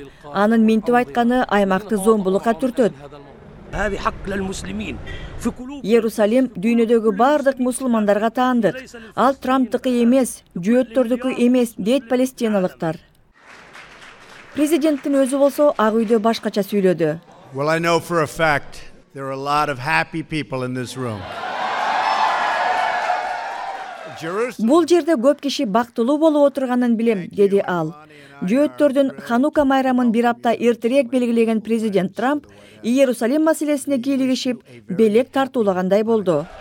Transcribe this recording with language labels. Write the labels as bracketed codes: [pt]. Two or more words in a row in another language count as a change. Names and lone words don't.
[ky] Анын минтип айтканы аймакты зомбулукка түртөт. Иерусалим дүйнөдөгү бардык мусулмандарга таандык. Ал Трамптыкы эмес, жөөттөрдүкү эмес, дейт палестиналыктар. Президенттин өзү болсо Ак үйдө башкача сүйлөдү. [en] Well, I know for a fact there are a lot of happy people in this room. [ky] Бул жерде көп киши бактылуу болуп отурганын билем, деди ал. Жөөттөрдүн Ханука майрамын бир апта эртерээк белгилеген президент Трамп Иерусалим маселесине кийлигишип, белек тартуулагандай болду.